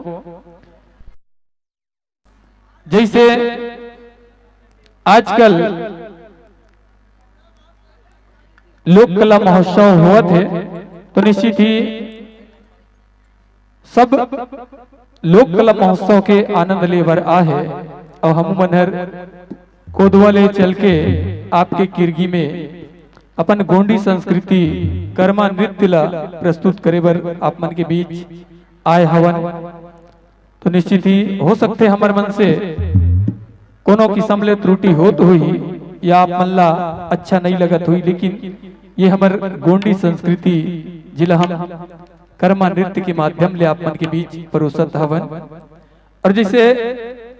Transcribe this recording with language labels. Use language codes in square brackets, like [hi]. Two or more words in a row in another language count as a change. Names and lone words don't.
[hne] जैसे आजकल लोक कला महोत्सव हुआ थे, तो निश्चित ही सब लोक कला महोत्सव के आनंद लेवर आहे और हम मनहर कोदवा ले चल के आपके किरगी में अपन गोंडी संस्कृति कर्मा नृत्य ला प्रस्तुत करे बर आप मन के बीच आए हवन। तो निश्चित ही हो सकते हमारे मन से कोनो किस्म ले त्रुटि होत हुई या आप मन ला अच्छा नहीं लगत हुई, लेकिन ये हमार गोंडी संस्कृति जिला हम कर्मा नृत्य के माध्यम ले आप मन के बीच परोसत हवन।